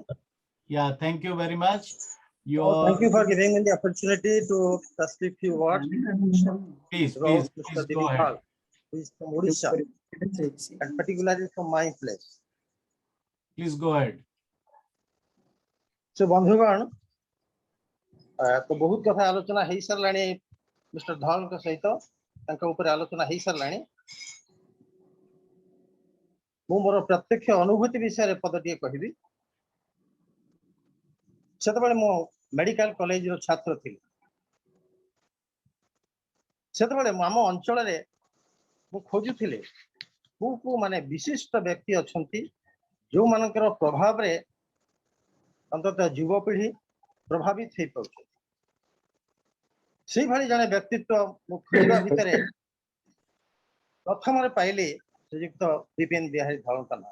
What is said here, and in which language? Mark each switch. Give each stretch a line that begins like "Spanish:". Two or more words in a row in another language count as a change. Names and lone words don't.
English: Yeah, thank you very much. Thank you for giving me the opportunity to speak few words. Please Mr. go Devi ahead. Dhal, who is from Odisha, and particularly from my place. Please go ahead. So,
Odia: ବନ୍ଧୁଗଣ, ତ ବହୁତ କଥା ଆଲୋଚନା ହୋ ସାରେ ମିଷ୍ଟର ଧବଳ ସହିତ ଆଲୋଚନା ହୋ ସାରେ। ମୁଁ ମୋର ପ୍ରତ୍ୟକ୍ଷ ଅନୁଭୂତି ବିଷୟ ପଦଟେ କହିବି। ସେ ମୋ ମେଡିକାଲ କଲେଜ ର ଛାତ୍ର ଥି। ସେତେବେଳେ ଆମ ଅଞ୍ଚଳରେ ମୁଁ ଖୋଜୁଥିଲି କୋଉ ମାନେ ବିଶିଷ୍ଟ ବ୍ୟକ୍ତି ଅଛନ୍ତି ଯୋଉମାନଙ୍କର ପ୍ରଭାବରେ ଅନ୍ତତଃ ଯୁବପିଢି ପ୍ରଭାବିତ ହେଇପାରୁଛନ୍ତି। ସେଇଭଳି ଜଣେ ବ୍ୟକ୍ତିତ୍ୱ ମୁଁ ଖୋଜିବା ଭିତରେ ପ୍ରଥମରେ ପାଇଲି ଶ୍ରୀଯୁକ୍ତ ବିପିନ ବିହାରୀ ଧଳଙ୍କ ନାଁ।